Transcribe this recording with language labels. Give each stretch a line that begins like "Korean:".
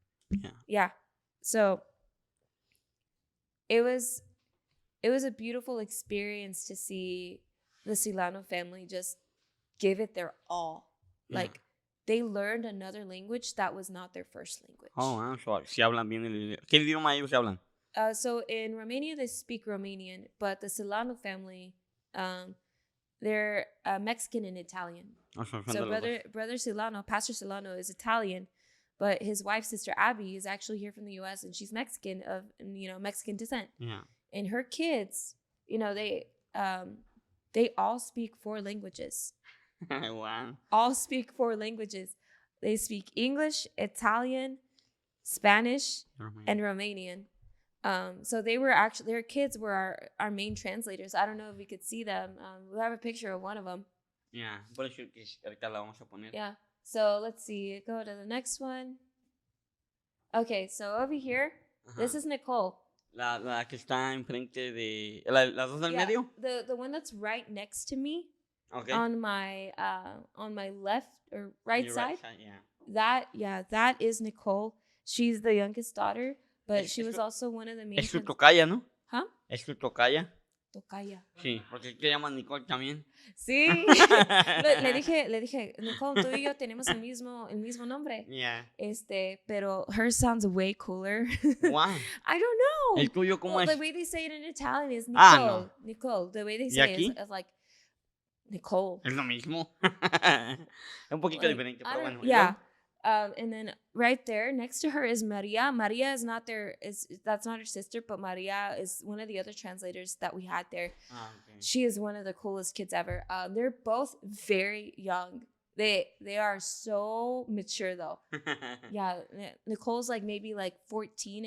English: Yeah. Yeah. So it was a beautiful experience to see the Silano family just give it their all. Yeah. Like they learned another language that was not their first language. Oh, wow. So,
Spanish: si hablan bien el idioma. ¿Qué idioma ellos hablan?
English: So in Romania they speak Romanian, but the Silano family, they're Mexican and Italian. Oh, so brother Silano, Pastor Silano, is Italian, but his wife, Sister Abby, is actually here from the U.S. and she's Mexican of Mexican descent. Yeah. And her kids, they all speak 4 languages. Wow. All speak 4 languages. They speak English, Italian, Spanish, and Romanian. So their kids were our main translators. I don't know if we could see them. We'll have a picture of one of them. Yeah,
Spanish: por eso que ahorita la vamos a poner.
English: Yeah. So let's see. Go to the next one. Okay, so over here, this is Nichole.
Spanish: La que está enfrente de... ¿Las dos del medio?
English: The one that's right next to me. Okay. On my left or right side. Yeah. That is Nichole. She's the youngest daughter, but she was also one of the main...
Spanish: Es tu tocaya, ¿no? ¿Huh? Es tu tocaya. Tocaya. Sí, porque te llaman Nichole también. Sí. le dije, Nichole, tú y yo tenemos el mismo nombre.
English: Yeah.
Spanish: Pero
English: hers sounds way cooler. Wow. I don't know.
Spanish: ¿El tuyo cómo es?
English: The way they say it in Italian is Nichole. No. Nichole. The way they say it is like Nichole.
Spanish: Es lo mismo. Es un poquito diferente, pero bueno.
English: Yeah. And then right there next to her is Maria. Maria is that's not her sister, but Maria is one of the other translators that we had there. Okay. She is one of the coolest kids ever. They're both very young. They are so mature though. Yeah, Nichole's like maybe like 14.